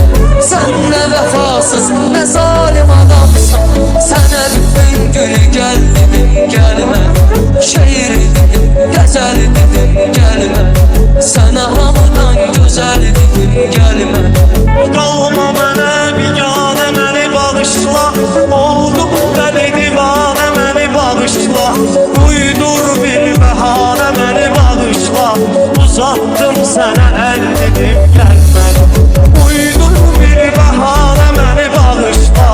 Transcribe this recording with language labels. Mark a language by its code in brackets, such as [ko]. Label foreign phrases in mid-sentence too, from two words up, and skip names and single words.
[tr] Sen ne vefasız ne zalim adamsın. Sana bütün günü gel dedim gelmedin. Şiir dedim, gazel dedim gelmedin. Sana hamıdan güzel dedim gelmedin. [az] Kalma mənə biganə, məni bağışla. Oldum dəli divanə, məni bağışla. Uydur bir bəhanə, məni bağışla. Uzattım sənə əl dedim gəlmədim. Uydur bir bəhanə, məni bağışla.